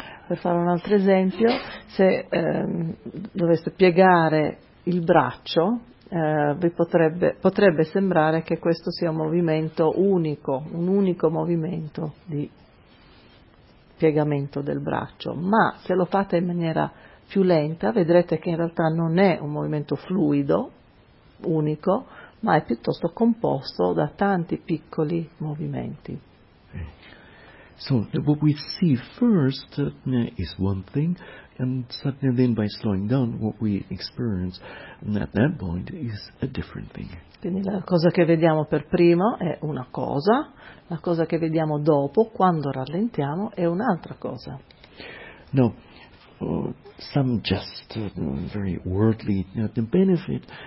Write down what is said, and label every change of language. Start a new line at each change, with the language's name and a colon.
Italian: Per fare un altro esempio, se doveste piegare il braccio, potrebbe sembrare che questo sia un movimento unico, un unico movimento di piegamento del braccio, ma se lo fate in maniera più lenta, vedrete che in realtà non è un movimento fluido, unico, ma è piuttosto composto da tanti piccoli movimenti.
English: So, what we see first is one thing, and suddenly then by slowing down, what we experience at that point is a different thing.
Italian: Quindi la cosa che vediamo per primo è una cosa, la cosa che vediamo dopo, quando rallentiamo, è un'altra cosa.
English: No. Some just very worldly benefit.